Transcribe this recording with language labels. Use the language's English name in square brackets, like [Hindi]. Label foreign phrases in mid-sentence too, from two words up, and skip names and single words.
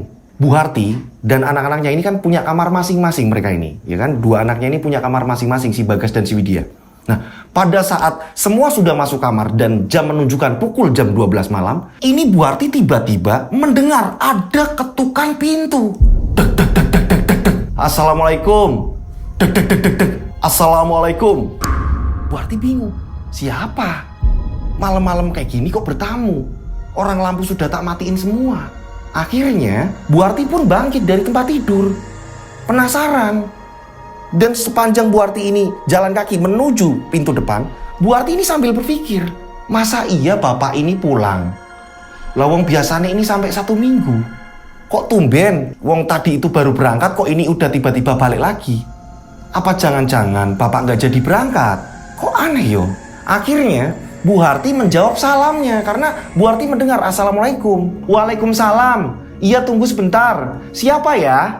[Indonesian] Bu Harti dan anak-anaknya ini kan punya kamar masing-masing mereka ini. Ya kan? Dua anaknya ini punya kamar masing-masing, si Bagas dan si Widya. Nah, pada saat semua sudah masuk kamar dan jam menunjukkan pukul jam 12 malam, ini Bu Harti tiba-tiba mendengar ada ketukan pintu. Dek, dek, dek, dek, dek, dek, dek. Assalamualaikum. Dek, dek, dek, dek, dek. Assalamualaikum. Bu Harti bingung. Siapa? Malam-malam kayak gini kok bertamu? Orang lampu sudah tak matiin semua. Akhirnya, Bu Harti pun bangkit dari tempat tidur. Penasaran. Dan sepanjang Bu Harti ini jalan kaki menuju pintu depan, Bu Harti ini sambil berpikir, masa iya bapak ini pulang? Lawang biasanya ini sampai 1 minggu. Kok tumben? Wong tadi itu baru berangkat, kok ini udah tiba-tiba balik lagi? Apa jangan-jangan bapak nggak jadi berangkat? Kok aneh yo? Akhirnya Bu Harti menjawab salamnya karena Bu Harti mendengar Assalamualaikum. Waalaikumsalam. Iya, tunggu sebentar. Siapa ya?